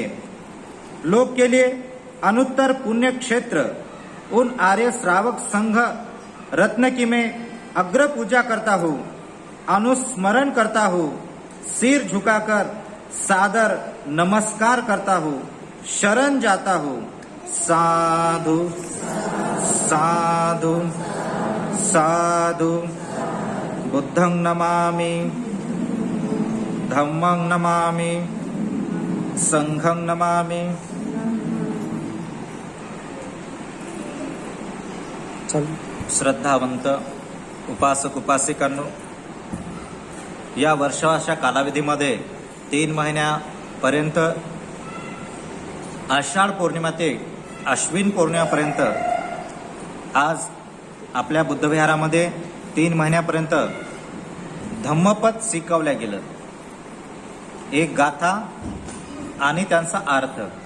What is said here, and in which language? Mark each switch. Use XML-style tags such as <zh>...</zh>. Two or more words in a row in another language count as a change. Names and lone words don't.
<hi>लोक के लिए अनुत्तर पुण्य क्षेत्र उन आर्य श्रावक संघ रत्न की मैं अग्र पूजा करता हूँ, अनुस्मरण करता हूँ, सिर झुकाकर सादर नमस्कार करता हूँ, शरण जाता हूँ।</hi> <pi>साधु साधु साधु। बुद्धं नमामि, धम्मं नमामि, संघं नमामि।</pi> <mr>श्रद्धावंत उपासक उपासिकांनो, या वर्षाच्या कालावधीमध्ये 3 महिन्यापर्यंत आषाढ पौर्णिमा ते अश्विन पौर्णिमापर्यंत आज आपल्या बुद्धविहारामध्ये 3 महिन्यापर्यंत धम्मपद शिकवल्या गेलं, एक गाथा आणि त्यांचा अर्थ।</mr>